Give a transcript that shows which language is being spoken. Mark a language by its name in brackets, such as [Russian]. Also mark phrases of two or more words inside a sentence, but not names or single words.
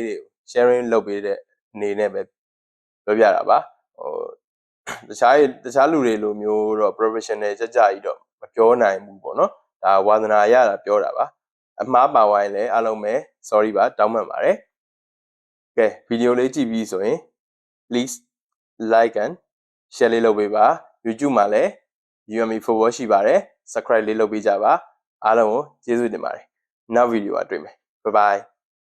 [Burmese] တွေကို sharing လုပ်ပေးတဲ့အနေနဲ့ပဲပြောပြတာပါဟိုတခြားလူတွေလိုမျိုးတော့ professional ကြကြီးတော့မပြောနိုင်ဘူးပေါ့နော်ဒါဝန္ဒနာရတာပြောတာပါအမှားပါဝိုင်းလည်းအားလုံးပဲ sorry ပါတောင်းပန်ပါတယ်ကဲဗီဒီယိုလေးကြည့်ပြီးဆိုရင် [English] please like and share [Burmese] လေးလုပ်ပေးပါ YouTube မှာလည်း UME Forward ရှိပါတယ် subscribe လေးလုပ်ပေးကြပါအားလုံးကိုကျေးဇူးတင်ပါတယ်နောက်ဗီဒီယိုမှာတွေ့မယ် [English] bye bye